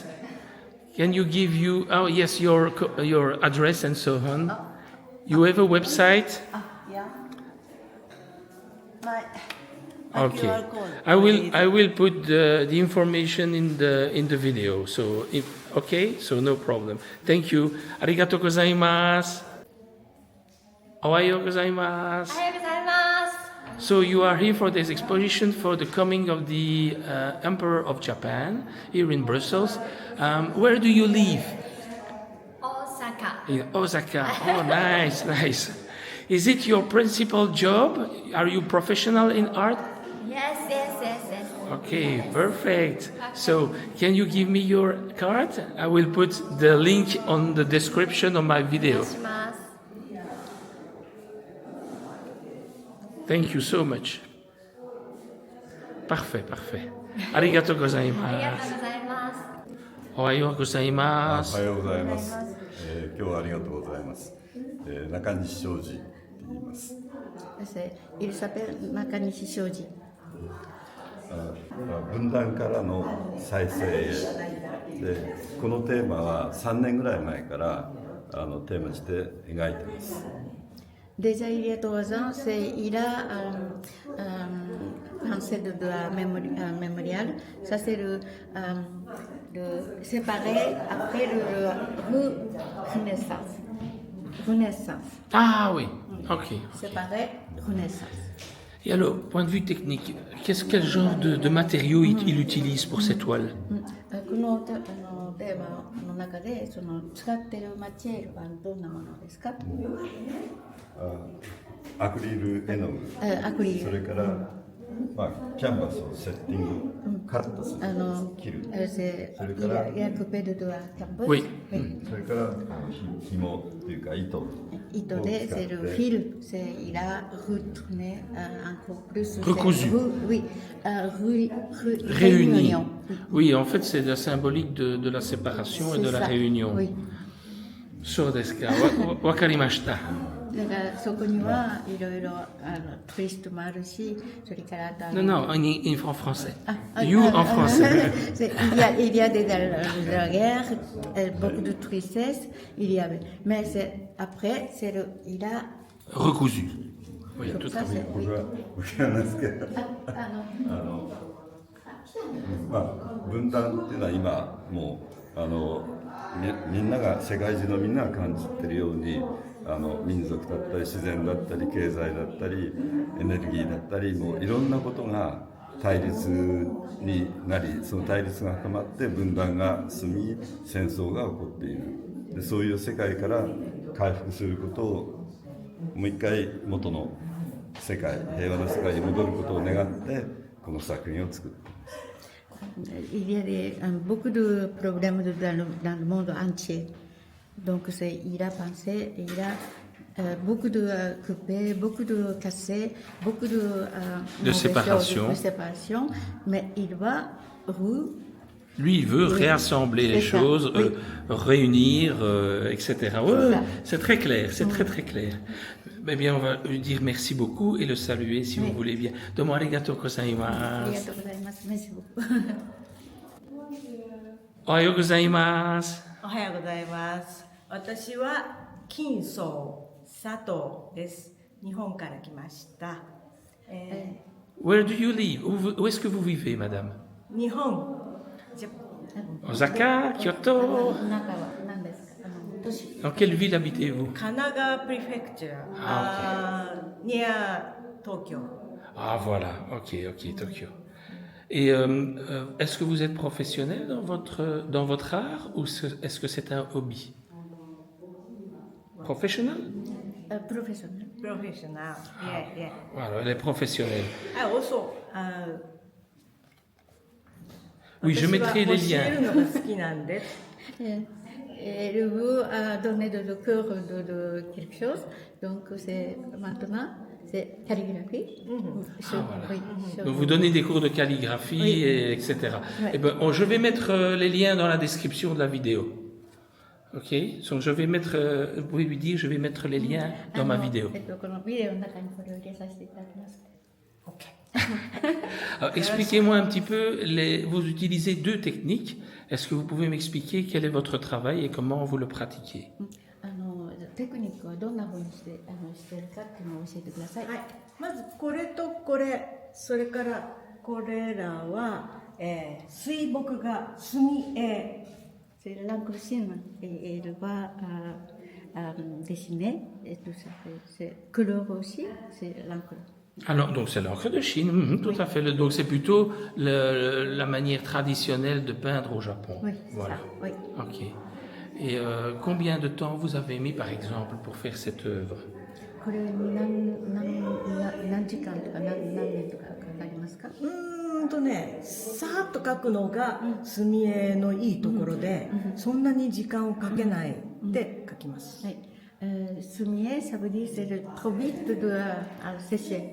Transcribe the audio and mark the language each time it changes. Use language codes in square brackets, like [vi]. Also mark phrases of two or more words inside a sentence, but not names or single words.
[en] Can you give your address and so on? You have a website? Yeah. My Okay. QR code. I will put the information in the video. So okay, so no problem. Thank you. [ja] ありがとうございます。おはようございます. [en] So you are here for this exposition for the coming of the Emperor of Japan here in Brussels. Where do you live? Osaka. In Osaka. Oh, nice. Is it your principal job? Are you professional in art? Yes. Okay, perfect. So, can you give me your card? I will put the link on the description of my video. [ja] します。 [en] Thank you so much. [fr] Parfait, parfait. [ja] Arigatou ありがとう gozaimasu. ございます。おはようございまおす。はようございます。今日はありがとうございます。中西昌司と言います。 [fr] Il s'appelle Nakanishi Shoji. [ja] 分断からの再生へで、このテーマは3年ぐらい前からテーマにして描いてます。 [fr] Déjà il y a 3 ans, il a pensé de la mémorial. Ça c'est le séparer après le renaissance. Ah oui, ok. Séparer renaissance. Et alors, point de vue technique, quel genre de matériaux il utilise pour cette toile? [ja] このテーマの中でその使っているマテリアルはどんなものですか？アクリル絵の具、アクリル。それから、キャンバスをセッティング、カットする、切る、それから、 [fr] Il a coupé de doigts campus. Oui. [ja] それから紐というか糸を糸で、使って [fr] c'est le fil, il a retourné encore plus. Recousu. Oui, Réuni. réunion. Oui, en fait, c'est la symbolique de la séparation et de la ça. réunion. Oui. [ja] そうですか. Wakarimashita. だからそこにはいろいろツイストもあるし、それから [fr] Non, non, en français. Ah, [en] You [fr] ah, en français. il y a de la guerre, beaucoup de tristesse, il y avait. Mais après, il a. Recousu. Oui, tout Ça, à fait. [ja] 僕なんですけど、分断っていうのは今もうみんなが世界中のみんなが感じてるように民族だったり自然だったり経済だったりエネルギーだったりもういろんなことが対立になりその対立が深まって分断が進み戦争が起こっているでそういう世界から回復することをもう一回元の世界平和な世界に戻ることを願ってこの作品を作って [fr] Il y a beaucoup de problèmes dans le monde entier. Donc il a pensé, il a beaucoup de coupés, beaucoup de cassés, beaucoup de séparation. De séparation, mais il va Lui, il veut réassembler les C'est ça, choses, oui. réunir, etc. Ouais, C'est ça. c'est très clair, c'est très très clair. Eh bien, on va lui dire merci beaucoup et le saluer si vous voulez bien. [ja] どうもありがとうございます. [fr] Merci beaucoup. [ja] おはようございます。おはようございます。私は金宗佐藤です。日本から来ました。 [en] Where do you live? [fr] Où est-ce que vous vivez, madame? [ja] 日本、ジャ Osaka, Kyoto? 中は何ですか？都市。 [fr] Dans quelle ville habitez-vous? [ja] 神奈川 [en] prefecture, near [ja] 東京。 [fr] Ah voilà, ok, Tokyo. Et est-ce que vous êtes professionnel dans votre art ou est-ce que c'est un hobby? Professionnel? [ja] プロフェッショナル。プロフェッショナル。Yeah. [fr] Voilà, elle est professionnelle. Also, Oui, je mettrai les [ja] 私は教える [fr] liens. [ja] のが好きなんです。 [fr] Elle veut donner de le cœur de quelque chose. Donc maintenant, c'est calligraphie. Oui, Donc vous donnez des cours de calligraphie, Oui. etc. Ouais. Eh ben, je vais mettre les liens dans la description de la vidéo. Ok? Donc je vais mettre, vous pouvez lui dire, je vais mettre les liens dans ma vidéo. [ja] このビデオの中にこれを入れさせていただきます。 [fr] Alors, expliquez-moi un petit peu, vous utilisez deux techniques. Est-ce que vous pouvez m'expliquer quel est votre travail et comment vous le pratiquez? [ja] テクニックはどんな風にしてしてるかっていうのを教えてください。はい、まずこれとこれ、それからこれらは、水墨画、墨絵。 [fr] C'est l'encre chine et elle va dessiner et tout ça. C'est couleur aussi, c'est l'encre. Alors, donc c'est l'encre de Chine, tout à fait. Donc c'est plutôt la manière traditionnelle de peindre au Japon. Oui, Voilà. ça, oui. Ok. Et combien de temps vous avez mis, par exemple, pour faire cette œuvre? [ja] これに何時間とか何年とかかかりますか？さーっと描くのが墨絵のいいところで、そんなに時間をかけないで描きます。 [fr] はい。Soumier, ça veut dire c'est trop vite à sécher.